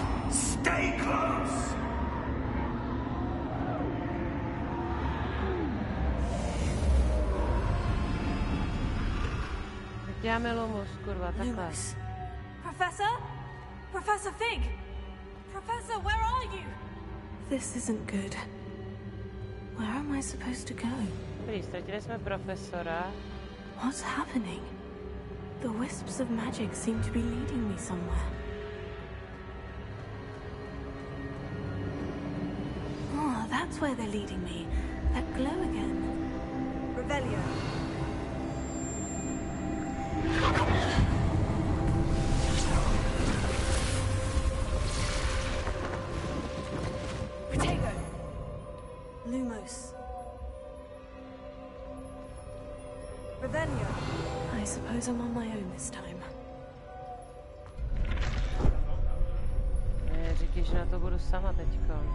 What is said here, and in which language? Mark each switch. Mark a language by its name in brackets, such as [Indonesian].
[English] Stay close! [Czech] Tak děláme Lumos, kurva, takhle. [English] Lumos. Professor? Professor Fig? Professor, where are you? This isn't good. Where am I supposed to go? [Czech] Dobrý, ztratili jsme profesora. [English] What's happening? The wisps of magic seem to be leading me somewhere. Oh, that's where they're leading me. That glow again. Revelio. Potato. Lumos. Revelio. I suppose I'm on my own this time. [Czech] Ne, říkej, že na to budu sama teďko.